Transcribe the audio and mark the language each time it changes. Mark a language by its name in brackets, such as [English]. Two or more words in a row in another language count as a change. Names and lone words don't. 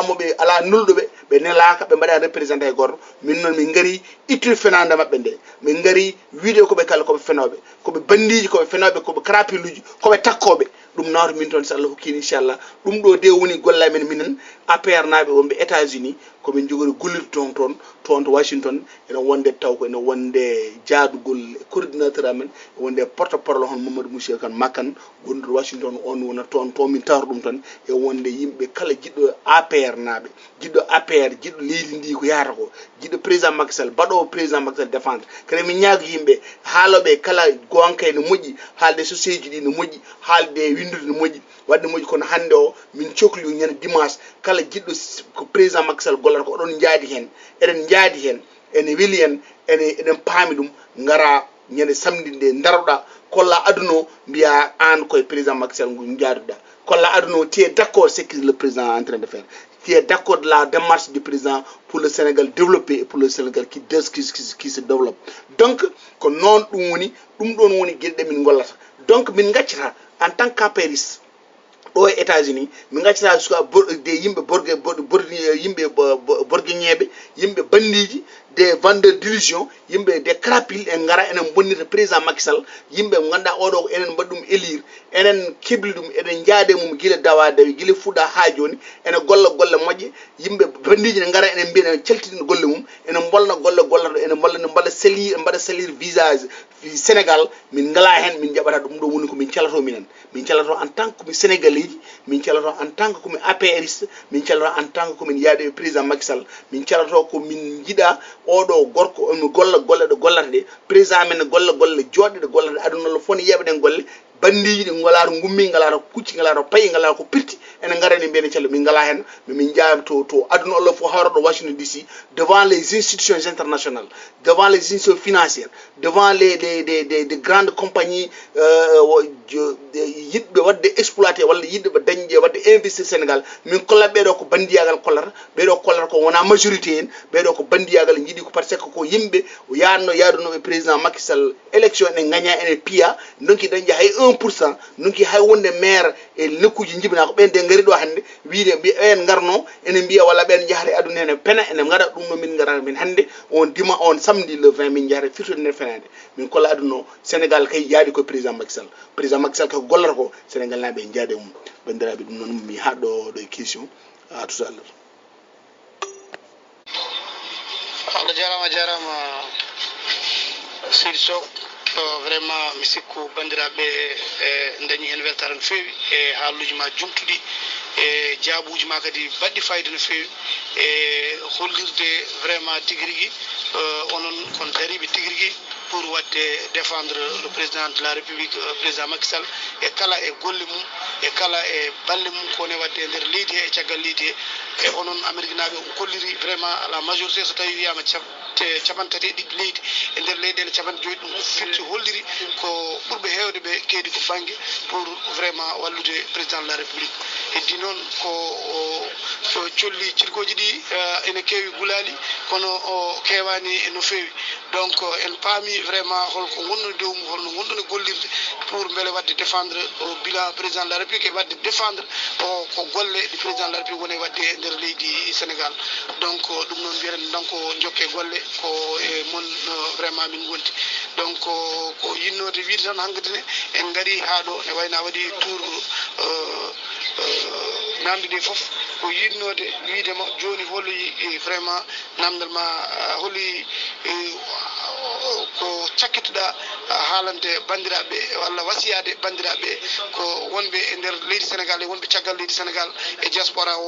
[Fula] moɓe ala nulɗoɓe ɓe nelaka ɓe mbaɗa représenté e goto min noon min gari ittude fenade mabɓe nde min gari wiide koɓe kala koɓe fenoɓe koɓe bandiji koɓe fenoɓe koɓe karapiluji koɓe takkoɓe ɗum nawta min toon so Allah hokkini inchallah ɗum ɗo de woni golla men minen APR naɓe wonɓe États-Unis komin jogori gollirde toon to Washington ene wonde taw ko ene wonde jaadugol coordinateur amen e wonde [French] porte parole [Fula] hon Mamadou Moussa Kane Makane gonɗo Washington on wona toon min tawra ɗum tan e wonde yimɓe kala jiɗɗo APR naɓe jiɗɗo APR jiɗɗo leydi ndi ko yahata ko jiɗɗo président Macky Sall baɗowo président Macky Sall défendre kadi min ñaago yimɓe haaloɓe kala gonka ne moƴƴi haalde société ɗi ne moƴƴi haalde windude ne moƴƴi wadde moƴƴi kono hande o min cohli ñande dimanche kala jiɗɗo ko président Macky Sall gollata ko oɗon jaadi hen eɗen jaadi hen ene weeli en eɗen paami ɗum ngara ñande samedi nde daroɗa kolla aduna o mbiya an koye président Macky Sall ngu jaaduɗa kolla aduna o tiye [French] d' accord c'est que le président est en train de faire qui est d'accord de la démarche du président pour le Sénégal développé et pour le Sénégal qui se développe. [Fula] Donc, ko non ɗum woni ɗum ɗon woni gueɗe min gollata. Donc min gaccata [French] en tant qu'apériste aux États-Unis [Fula] min gaccata de yimɓe yimɓe borgueñeɓe yimɓe bandiji [French] des vendeurs d'illusion [Fula] yimɓe [French] des crapule [Fula] en gara enen bonnita président Macky Sall yimɓe ganduɗa oɗo ko enen mbaɗi ɗum élire enen kibli ɗum eɗen jaade mum guila dawa dawi guila fuɗɗa ha joni ene golle moƴƴe yimɓe bandiji ne gara enen mbiya ene caltitina golle mum enen bolna golle gollaɗo ene mbaɗa [French] salir visage [Fula] Sénégal min ngala hen min jaɓata ɗum ɗo woni ko min calato minen min calato [French] en tant que [Fula] komi sénégalais min calato [French] en tant que [Fula] komi APRiste min calato [French] en tant que [Fula] komin yaade président Macky Sall min calato ko min jiiɗa oɗo gorko mi golle ɗo gollata ɗe président men golle joɗɗe ɗe gollata aduna lo foni yeɓeɗen golle bandiji ɗi ngalato gummi ngalato kucci ngalato payi ngalato ko pirti ene garani mbiyene callo min ngala hen min jaam to aduna Allah fo hawraɗo Washington DC [French] devant les institutions internationales devant les institutions financières devant les grandes compagnies [Fula] yidɓe wadde exploité walla yidɓe dañde wadde investir Sénégal min kolla ɓeɗo ko bandiyagal kollata ɓeɗo kollata ko wona majorité en ɓeɗo ko bandiyagal jiiɗi ko [French] par ce que [Fula] ko yimɓe yaadunoɓe président Macky Sall élection ene gagna ene piya donki dañde hay 1% donki hay wonde maire e nokkuji jibina ko ɓen de ngari ɗo hannde wiide ɓen garno ene mbiya walla ɓen jahata e aduna ene pena ene gaɗa ɗum no min garata min hannde on [French] samedi le 20 [Fula] min jahata firtude nder fenade min kolla aduna o Sénégal kay jaadi koye président Macky Sall kay gollata ko Sénégal naɓe en jaade mum bandiraɓe ɗum noon mi haɗɗo ɗo [French] question à tout à l'heure. [Fula] Allah jarama Seydi Sow vraiment mi sikku bandiraɓe dañi hen weltare no fewi e haaluji ma jumtuɗi e jaabuji ma kadi baɗɗi fayida no fewi e hollirde vraiment tigui rigui onon kon dariɓe tigui rigui pour wadde [French] défendre le président de la république [Fula] président Macky Sall e kala e golle mum e kala e balle mum kone wadde e nder leydi he e caggal leydi he e onon Amérique naɓe kolliri [French] vraiment la majorité [Fula] so tawi wiyama capantati e ɗiɗi leydi e nder leyɗele capanɗe joyyi ɗum firti holliri ko ɓurɓe hewde ɓe keedi ko banggue [French] pour vraiment [Fula] wallude [French] président de la république [Fula] heddi noon ko colli cirkoji ɗi ene kewi gulali kono o kewani no fewi donc en paami vraiment holko gonɗoni dow mum holno gonɗoni gollirde pour beele wadde défendre o [French] bilan président de la république [Fula] e wadde défendre ko golle ɗi [French] président de la république [Fula] woni wadde e nder leydi Sénégal donc ɗum noon mbiyeten donc jokke golle ko e mon vraiment min gonti donc ko yinnode wiide tan hankkadi ne en gaari ha ɗo ne wayno waɗi tour namde ɗe foof ko yinnode wiidema joni holloyi vraiment namdal ma holli ko cakkitoɗa haalande bandiraɓe walla wasiyade bandiraɓe ko wonɓe e nder leydi Sénégal e wonɓe caggal leydi Sénégal e diaspora o